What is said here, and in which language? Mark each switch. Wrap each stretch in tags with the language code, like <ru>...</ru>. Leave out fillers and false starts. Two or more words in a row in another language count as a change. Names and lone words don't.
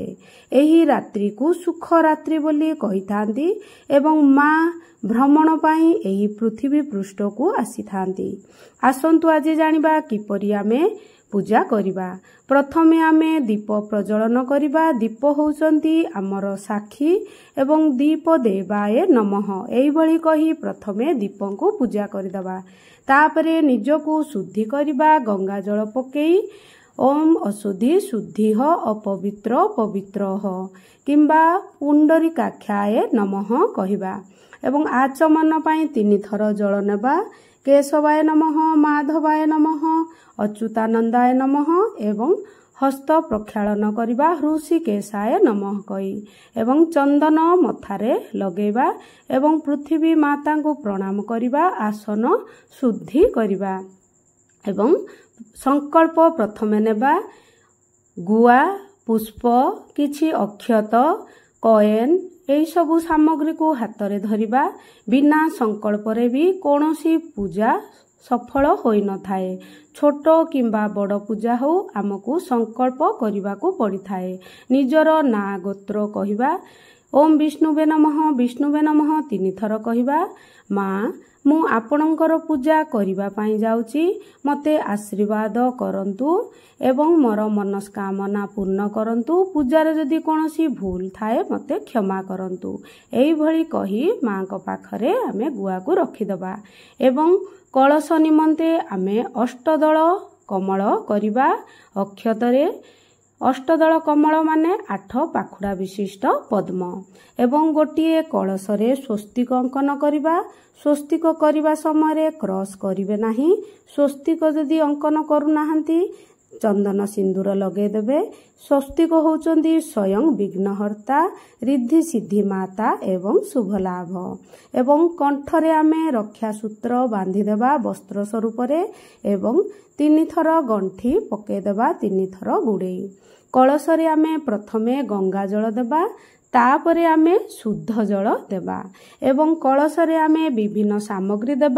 <or>ଏହି ରାତ୍ରିକୁ ସୁଖ ରାତ୍ରି ବୋଲି କହି ଥାଆନ୍ତି ଏବଂ ମାଁ ଭ୍ରମଣ ପାଇଁ ଏହି ପୃଥିବୀ ପୃଷ୍ଠକୁ ଆସି ଥାଆନ୍ତି। ଆସନ୍ତୁ ଆଜି ଜାଣିବା କିପରି ଆମେ ପୂଜା କରିବା। ପ୍ରଥମେ ଆମେ ଦୀପ ପ୍ରଜ୍ୱଳନ କରିବା। ଦୀପ ହେଉଛନ୍ତି ଆମର ସାକ୍ଷୀ ଏବଂ</or> <sa>दीप देवाय नमः</sa> <or>ଏଇ ଭଳି କହି ପ୍ରଥମେ ଦୀପକୁ ପୂଜା କରିଦବା। ତାପରେ ନିଜକୁ ଶୁଦ୍ଧି କରିବା। ଗଙ୍ଗା ଜଳ ପକାଇ</or> <sa>ओम अशुद्धि शुद्धिः अपवित्र पवित्रः</sa> <or>କିମ୍ବା</or> <sa>पुंडरीकाक्षाय नमः</sa> <or>କହିବା ଏବଂ ଆଚମନ ପାଇଁ 3 ଥର ଜଳ ନେବା।</or> <sa>केशवाय नमः, माधवाय नमः, अच्युतानंदाय नमः</sa> <or>ଏବଂ ହସ୍ତ ପ୍ରକ୍ଷାଳନ କରିବା।</or> <sa>ऋषिकेशाय नमः</sa> <or>କହି ଏବଂ ଚନ୍ଦନ ମଥାରେ ଲଗେଇବା ଏବଂ ପୃଥିବୀ ମାତାକୁ ପ୍ରଣାମ କରିବା। ଆସନ ଶୁଦ୍ଧି କରିବା ଏବଂ ସଂକଳ୍ପ ପ୍ରଥମେ ନେବା। ଗୁଆ ପୁଷ୍ପ କିଛି ଅକ୍ଷତ କଏନ ଏଇ ସବୁ ସାମଗ୍ରୀକୁ ହାତ ରେ ଧରିବା। ବିନା ସଂକଳ୍ପ ରେ ବି କୌଣସି ପୂଜା ସଫଳ ହୋଇ ନ ଥାଏ। ଛୋଟ କିମ୍ବା ବଡ଼ ପୂଜା ହେଉ ଆମକୁ ସଂକଳ୍ପ କରିବାକୁ ପଡ଼ି ଥାଏ। ନିଜର ନାଁ ଗୋତ୍ର କହିବା।</or> <sa>ओम विष्णुवे नमः, विष्णुवे नमः</sa> <or>3 ଥର କହିବା। ମାଁ ମୁଁ ଆପଣଙ୍କର ପୂଜା କରିବା ପାଇଁ ଯାଉଛି, ମତେ ଆଶୀର୍ବାଦ କରନ୍ତୁ ଏବଂ ମୋର ମନସ୍କାମନା ପୂର୍ଣ୍ଣ କରନ୍ତୁ। ପୂଜାର ଯଦି କୌଣସି ଭୁଲ ଥାଏ ମତେ କ୍ଷମା କରନ୍ତୁ। ଏଇ ଭଳି କହି ମାଁଙ୍କ ପାଖରେ ଆମେ ଗୁଆକୁ ରଖିଦବା ଏବଂ କଳସ ନିମନ୍ତେ ଆମେ ଅଷ୍ଟଦଳ କମଳ କରିବା। ଅକ୍ଷତରେ ଅଷ୍ଟଦଳ କମଳ ମାନେ 8 ପାଖୁଡ଼ା ବିଶିଷ୍ଟ ପଦ୍ମ ଏବଂ ଗୋଟିଏ କଳସରେ ସ୍ୱସ୍ତିକ ଅଙ୍କନ କରିବା। ସ୍ୱସ୍ତିକ କରିବା ସମୟ କ୍ରସ କରିବେ ନାହିଁ। ସ୍ୱସ୍ତିକ ଯଦି ଅଙ୍କନ କରୁ ନାହାନ୍ତି ଚନ୍ଦନ ସିନ୍ଦୂର ଲଗେଇ ଦେବେ। ସ୍ୱସ୍ତିକ ହେଉଛନ୍ତି ସ୍ୱୟଂ ବିଘ୍ନହର୍ତ୍ତା, ରିଦ୍ଧି ସିଦ୍ଧି ମାତା ଏବଂ ଶୁଭ ଲାଭ ଏବଂ କଣ୍ଠରେ ଆମେ ରକ୍ଷା ସୂତ୍ର ବାନ୍ଧି ଦେବା ବସ୍ତ୍ର ସ୍ୱରୂପ ରେ ଏବଂ 3 ଥର ଗଣ୍ଠି ପକେଇ ଦେବା। 3 ଥର ଗୁଡ଼େଇ କଳସରେ ଆମେ ପ୍ରଥମେ ଗଙ୍ଗା ଜଳ ଦେବା, ତାପରେ ଆମେ ଶୁଦ୍ଧ ଜଳ ଦେବା ଏବଂ କଳସରେ ଆମେ ବିଭିନ୍ନ ସାମଗ୍ରୀ ଦେବା।</or>